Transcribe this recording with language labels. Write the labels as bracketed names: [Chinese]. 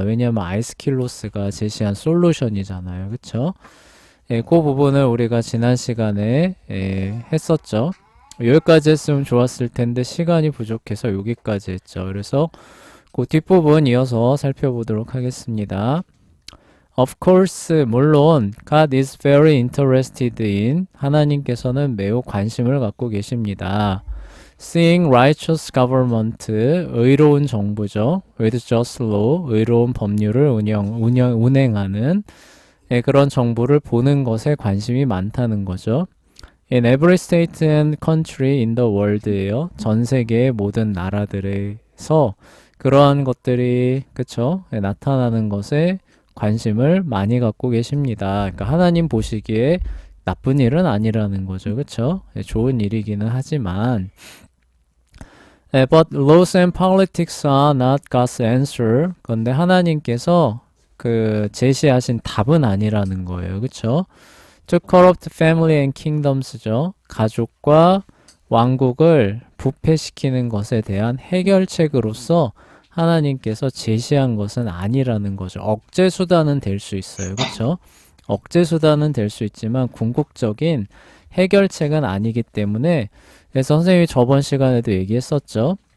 [Korean] 왜냐하면 아이스킬로스가 제시한 솔루션이잖아요. 그쵸? 그 부분을 우리가 지난 시간에 했었죠. 여기까지 했으면 좋았을 텐데 시간이 부족해서 여기까지 했죠. 그래서 그 뒷부분 이어서 살펴보도록 하겠습니다. [English] Of course, [Korean] 물론 [English] God is very interested in [Korean] 하나님께서는 매우 관심을 갖고 계십니다. [English] Seeing righteous government, [Korean] 의로운 정부죠. [English] With just law, [Korean] 의로운 법률을 운행하는 그런 정부를 보는 것에 관심이 많다는 거죠. [English] In every state and country in the world예요. [Korean] 전 세계의 모든 나라들에서 그러한 것들이 그쵸? 나타나는 것에 관심을 많이 갖고 계십니다. 그러니까 하나님 보시기에 나쁜 일은 아니라는 거죠. 그쵸? 좋은 일이기는 하지만 [English] But laws and politics are not God's answer. [Korean] 그런데 하나님께서 그 제시하신 답은 아니라는 거예요. 그쵸? [English] To corrupt family and kingdoms죠. [Korean] 가족과 왕국을 부패시키는 것에 대한 해결책으로서 하나님께서 제시한 것은 아니라는 거죠. 억제 수단은 될 수 있어요. 그쵸? 억제 수단은 될 수 있지만 궁극적인 해결책은 아니기 때문에 그래서 선생님이 저번 시간에도 얘기했었죠.